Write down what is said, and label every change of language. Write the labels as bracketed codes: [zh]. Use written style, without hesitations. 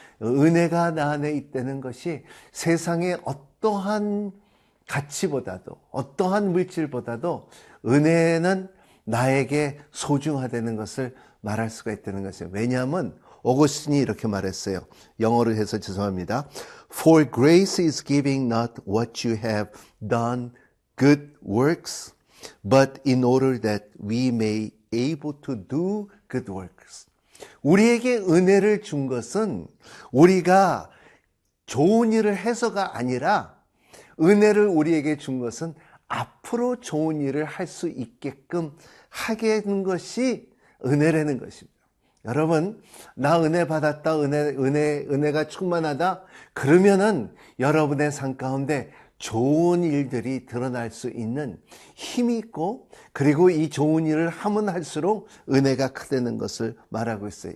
[ko] 은혜가 나 안에 있다는 것이 세상의 어떠한 가치보다도, 어떠한 물질보다도 은혜는 나에게 소중하다는 것을 말할 수가 있다는 것이에요. 왜냐하면 오거스틴이 이렇게 말했어요. 영어로 해서 죄송합니다. [en] For grace is giving not what you have done good works, but in order that we may able to do good works. [ko] 우리에게 은혜를 준 것은 우리가 좋은 일을 해서가 아니라, 은혜를 우리에게 준 것은 앞으로 좋은 일을 할 수 있게끔 하게 하는 것이 은혜라는 것입니다. 여러분, 나 은혜 받았다, 은혜가 충만하다, 그러면은 여러분의 삶 가운데 좋은 일들이 드러날 수 있는 힘이 있고, 그리고 이 좋은 일을 하면 할수록 은혜가 크다는 것을 말하고 있어요.